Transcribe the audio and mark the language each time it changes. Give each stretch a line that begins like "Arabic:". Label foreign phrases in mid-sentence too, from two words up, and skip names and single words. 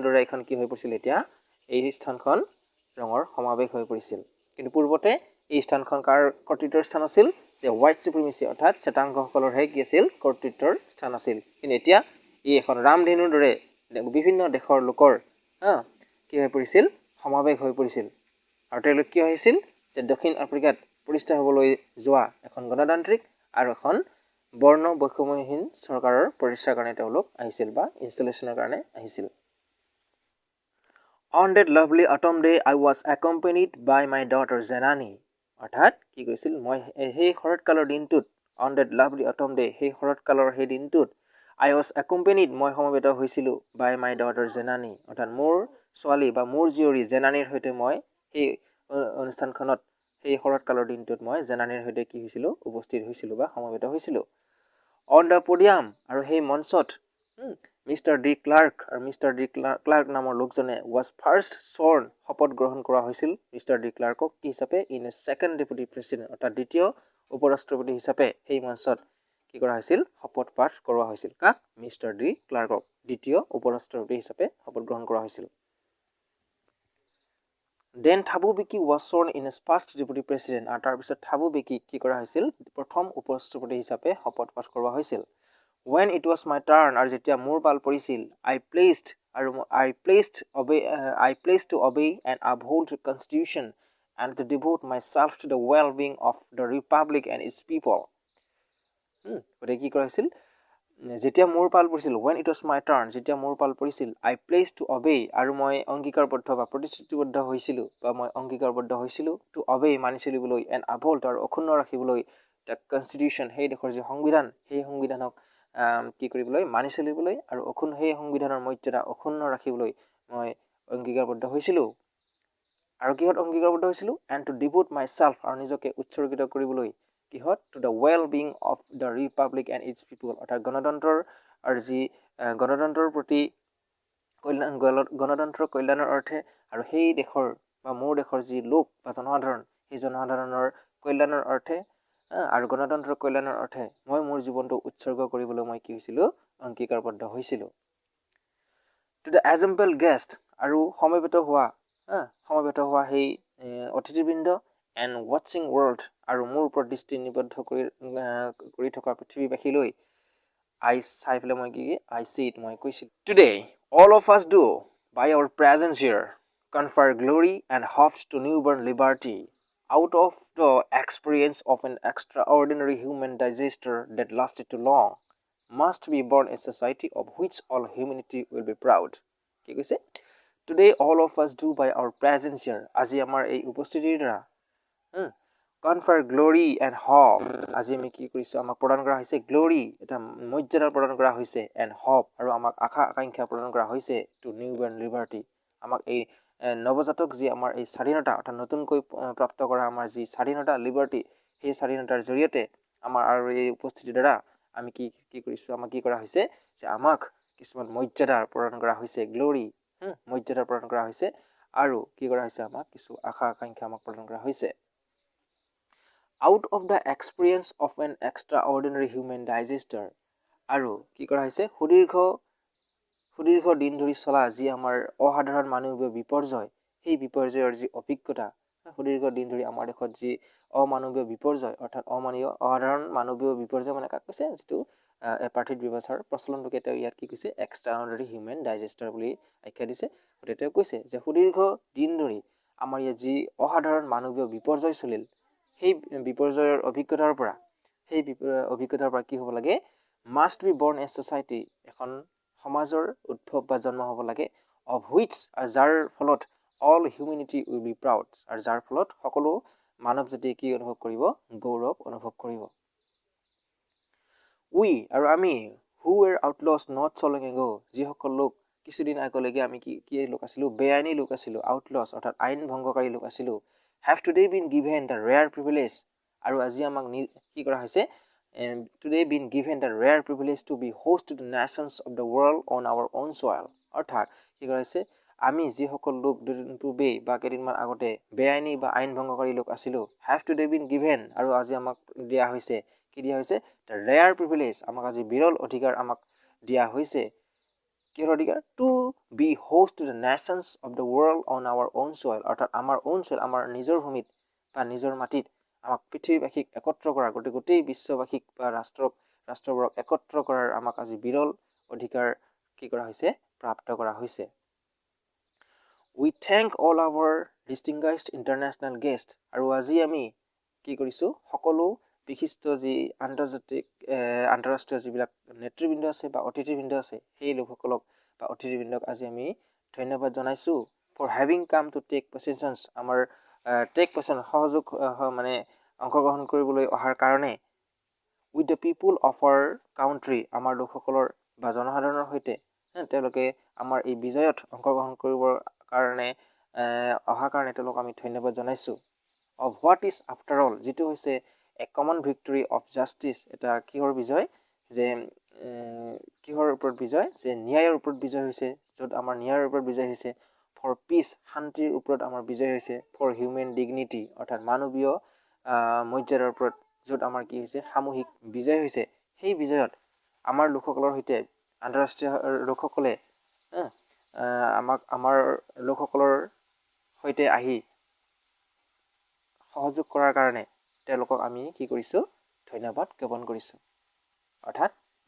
Assamese: দৰে এখন কি হৈ পৰিছিল এতিয়া এই স্থানখন ৰঙৰ সমাবেশ হৈ পৰিছিল কিন্তু পূৰ্বতে এই স্থানখন কাৰ কৰ্তৃত্বৰ স্থান আছিল যে
English: white supremacy
Assamese: অৰ্থাৎ চেতাংগসকলৰ কি আছিল কৰ্তৃত্বৰ স্থান আছিল কিন্তু এতিয়া এই এখন ৰামধেনুৰ দৰে বিভিন্ন দেশৰ লোকৰ কি হৈ পৰিছিল সমাবেশ হৈ পৰিছিল আৰু তেওঁলোক কি হৈছিল যে দক্ষিণ আফ্ৰিকাত প্ৰতিষ্ঠা হ'বলৈ যোৱা এখন গণতান্ত্ৰিক আৰু এখন বৰ্ণ বৈষম্যহীন চৰকাৰৰ প্ৰতিষ্ঠাৰ কাৰণে তেওঁলোক আহিছিল বা ইনষ্টলেচনৰ কাৰণে আহিছিল
English: On that lovely autumn day I was accompanied by my daughter Janani
Assamese: অৰ্থাৎ কি কৈছিল মই সেই শৰৎকালৰ দিনটোত
English: on that lovely autumn day
Assamese: সেই শৰৎকালৰ সেই দিনটোত
English: I was accompanied
Assamese: মই সমবেত হৈছিলো
English: by my daughter Janani
Assamese: অৰ্থাৎ মোৰ ছোৱালী বা মোৰ জীয়ৰী জেনানীৰ সৈতে মই সেই অনুষ্ঠানখনত সেই শৰৎকালৰ দিনটোত মই জেনানীৰ সৈতে কি হৈছিলো উপস্থিত হৈছিলো বা সমবেত হৈছিলো
English: On the podium
Assamese: আৰু সেই মঞ্চত Mr. D. Clark আৰু Mr. D. Clark নামৰ লোকজনে
English: was first sworn
Assamese: শপত গ্ৰহণ কৰা হৈছিল Mr. D. Clarkক কি হিচাপে
English: in a second deputy president
Assamese: অৰ্থাৎ দ্বিতীয় উপৰাষ্ট্ৰপতি হিচাপে সেই মঞ্চত কি কৰা হৈছিল শপত পাঠ কৰোৱা হৈছিল কাক Mr. D. Clarkক দ্বিতীয় উপৰাষ্ট্ৰপতি হিচাপে শপত গ্ৰহণ কৰা হৈছিল
English: Then Thabo Mbeki was sworn in as first deputy president
Assamese: আৰু তাৰ পিছত Thabo Mbeki কি কৰা হৈছিল প্ৰথম উপৰাষ্ট্ৰপতি হিচাপে শপত পাঠ কৰোৱা হৈছিল
English: When it was my turn
Assamese: আৰু যেতিয়া মোৰ পাল পৰিছিল
English: I pledged to obey and uphold the constitution and to devote myself to the well-being of the republic and its people
Assamese: গতিকে কি কৰা হৈছিল যেতিয়া মোৰ পাল পৰিছিল
English: when it was my turn
Assamese: যেতিয়া মোৰ পাল পৰিছিল
English: I pledged to
Assamese: obey আৰু মই অংগীকাৰবদ্ধ বা প্ৰতিশ্ৰুতিবদ্ধ হৈছিলো বা মই অংগীকাৰবদ্ধ হৈছিলো
English: to obey
Assamese: মানি চলিবলৈ
English: and uphold
Assamese: আৰু অক্ষুণ্ণ ৰাখিবলৈ
English: the constitution
Assamese: সেই দেশৰ যে সংবিধান সেই সংবিধানক কি কৰিবলৈ মানি চলিবলৈ আৰু সেই সংবিধানৰ মৰ্যাদা অক্ষুণ্ণ ৰাখিবলৈ মই অংগীকাৰবদ্ধ হৈছিলো আৰু কিহত অংগীকাৰবদ্ধ হৈছিলো
English: and to devote myself
Assamese: আৰু নিজকে উৎসৰ্গিত কৰিবলৈ কিহত
English: to the well-being of the republic and its
Assamese: people অৰ্থাৎ গণতন্ত্ৰৰ আৰু যি গণতন্ত্ৰৰ প্ৰতি গণতন্ত্ৰৰ কল্যাণৰ অৰ্থে আৰু সেই দেশৰ বা মোৰ দেশৰ যি লোক বা জনসাধাৰণ সেই জনসাধাৰণৰ কল্যাণৰ অৰ্থে আৰু গণতন্ত্ৰৰ কল্যাণৰ অৰ্থে মই মোৰ জীৱনটো উৎসৰ্গ কৰিবলৈ মই কি হৈছিলো অংগীকাৰবদ্ধ হৈছিলো
English: to the assembled guest
Assamese: আৰু সমবেত হোৱা সেই অতিথিবৃন্দ
English: and watching world
Assamese: আৰু মোৰ ওপৰত দৃষ্টি নিবদ্ধ কৰি থকা পৃথিৱীবাসীলৈ
English: I
Assamese: চাই পেলাই মই কি
English: I see it
Assamese: মই কৈছিল
English: Today all of us do by our presence here confer glory and hopes to newborn liberty out of the experience of an extraordinary human disaster that lasted too long must be born a society of which all humanity will be proud
Assamese: কি কৈছে
English: Today all of us do by our presence here
Assamese: আজি আমাৰ এই উপস্থিতিৰ দ্বাৰা
English: confer glory and hope
Assamese: আজি আমি কি কৰিছো আমাক প্ৰদান কৰা হৈছে glory এটা মৰ্যাদা প্ৰদান কৰা হৈছে
English: and hope
Assamese: আৰু আমাক আশা আকাংক্ষা প্ৰদান কৰা হৈছে
English: to newborn liberty
Assamese: আমাক এই নৱজাতক যি আমাৰ এই স্বাধীনতা অৰ্থাৎ নতুনকৈ প্ৰাপ্ত কৰা আমাৰ যি স্বাধীনতা লিবাৰ্টি সেই স্বাধীনতাৰ জৰিয়তে আমাৰ আৰু এই উপস্থিতিৰ দ্বাৰা আমি কি কৰিছো আমাক কি কৰা হৈছে যে আমাক কিছুমান মৰ্যাদা প্ৰদান কৰা হৈছে glory মৰ্যাদা প্ৰদান কৰা হৈছে আৰু কি কৰা হৈছে আমাক কিছু আশা আকাংক্ষা আমাক প্ৰদান কৰা হৈছে
English: out of the experience of an extraordinary human disaster
Assamese: আৰু কি কৰা হৈছে সুদীৰ্ঘ দিন ধৰি চলা যি আমাৰ অসাধাৰণ মানৱীয় বিপৰ্যয় সেই বিপৰ্যয়ৰ যি অভিজ্ঞতা সুদীৰ্ঘ দিন ধৰি আমাৰ দেশত যি অমানৱীয় বিপৰ্যয় অৰ্থাৎ অসাধাৰণ মানৱীয় বিপৰ্যয় মানে কাক কৈছে যেটো এপাৰ্থিড ব্যৱস্থাৰ প্ৰচলনটোকে তেওঁ ইয়াত কি কৈছে
English: extraordinary human disaster
Assamese: বুলি আখ্যা দিছে গতিকে তেওঁ কৈছে যে সুদীৰ্ঘ দিন ধৰি আমাৰ ইয়াত যি অসাধাৰণ মানৱীয় বিপৰ্যয় চলিল সেই বিপৰ্যয়ৰ অভিজ্ঞতাৰ পৰা কি হ'ব লাগে
English: must be born a society
Assamese: এখন সমাজৰ উদ্ভৱ বা জন্ম হ'ব লাগে
English: of which
Assamese: যাৰ ফলত
English: all humanity will be proud
Assamese: আৰু যাৰ ফলত সকলো মানৱ জাতিয়ে কি অনুভৱ কৰিব গৌৰৱ অনুভৱ কৰিব
English: we
Assamese: আৰু আমি
English: who were outlaws not so long ago
Assamese: যি সকল লোক কিছুদিন আগলৈকে আমি কি লোক আছিলো বেআইনী লোক আছিলো
English: outlaws
Assamese: অৰ্থাৎ আইন ভংগকাৰী লোক আছিলো
English: have today been given the rare privilege
Assamese: আৰু আজি আমাক কি কৰা হৈছে
English: today been given the rare privilege to be host to the nations of the world on our own soil
Assamese: অৰ্থাৎ কি কৰা হৈছে আমি যি সকল লোক দুদিন পূৰ্বে বা কেইদিনমান আগতে বেআইনী বা আইন ভংগকাৰী লোক আছিলো
English: have today been given
Assamese: আৰু আজি আমাক দিয়া হৈছে কি দিয়া হৈছে
English: the rare privilege
Assamese: আমাক আজি বিৰল অধিকাৰ আমাক দিয়া হৈছে কিহৰ অধিকাৰ
English: to be host to the nations of the world on our own
Assamese: soil অৰ্থাৎ আমাৰ own soil আমাৰ নিজৰ ভূমিত বা নিজৰ মাটিত আমাক পৃথিৱীবাসীক একত্ৰ কৰা গোটেই বিশ্ববাসীক বা ৰাষ্ট্ৰবোৰক একত্ৰ কৰাৰ আমাক আজি বিৰল অধিকাৰ কি কৰা হৈছে প্ৰাপ্ত কৰা হৈছে
English: we thank all our distinguished international guests
Assamese: আৰু আজি আমি কি কৰিছো সকলো বিশিষ্ট যি আন্তঃৰাষ্ট্ৰীয় যিবিলাক নেতৃবৃন্দ আছে বা অতিথিবৃন্দ আছে সেই লোকসকলক বা অতিথিবৃন্দক আজি আমি ধন্যবাদ জনাইছো
English: for having come to take positions
Assamese: আমাৰ
English: take position
Assamese: সহযোগ মানে অংশগ্ৰহণ কৰিবলৈ অহাৰ কাৰণে
English: with the people of our country
Assamese: আমাৰ লোকসকলৰ বা জনসাধাৰণৰ সৈতে তেওঁলোকে আমাৰ এই বিজয়ত অংশগ্ৰহণ কৰিবৰ কাৰণে অহাৰ কাৰণে তেওঁলোক আমি ধন্যবাদ জনাইছো
English: of what is after all
Assamese: যেটো হৈছে
English: a common victory of justice
Assamese: এটা কিহৰ বিজয় যে কিহৰ ওপৰত বিজয় যে ন্যায়ৰ ওপৰত বিজয় হৈছে যত আমাৰ ন্যায়ৰ ওপৰত বিজয় হৈছে
English: for peace
Assamese: শান্তিৰ ওপৰত আমাৰ বিজয় হৈছে
English: for human dignity
Assamese: অৰ্থাৎ মানৱীয় মৰ্যাদাৰ ওপৰত যত আমাৰ কি হৈছে সামূহিক বিজয় হৈছে সেই বিজয়ত আমাৰ লোকসকলৰ সৈতে আন্তঃৰাষ্ট্ৰীয় লোকসকলে আমাৰ লোকসকলৰ সৈতে আহি সহযোগ কৰাৰ কাৰণে তেওঁলোকক আমি কি কৰিছো ধন্যবাদ জ্ঞাপন কৰিছো অৰ্থাৎ মই